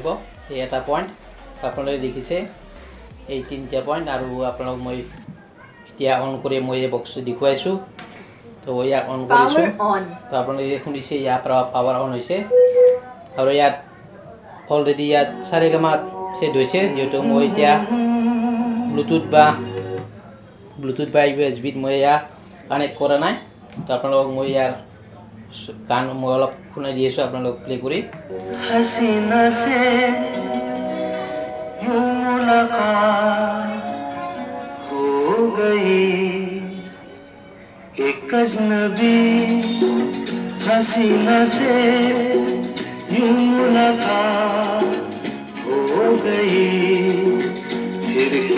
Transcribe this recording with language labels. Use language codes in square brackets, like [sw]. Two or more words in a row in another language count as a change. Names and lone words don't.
[as] এই এটা পইণ্ট আপোনালোকে দেখিছে এই তিনিটা পইণ্ট আৰু আপোনালোক মই এতিয়া অন কৰি মই এই বক্সটো দেখুৱাইছোঁ তো ইয়াক অন কৰিছোঁ তো আপোনালোকে শুনিছে ইয়াৰ পৰা পাৱাৰ অন হৈছে আৰু ইয়াত অলৰেডি ইয়াত সাৰেগামা ছেট হৈছে যিহেতু মই এতিয়া ব্লুটুথ বা USB মই ইয়াক কানেক্ট কৰা নাই তো আপোনালোকক মই ইয়াৰ গান মই অলপ শুনাই দি আছোঁ আপোনালোক প্লে কৰি [hi] हसीना से यूं मुलाकात हो गई एक अजनबी हसीना से यूं मुलाकात हो गई फिर क्या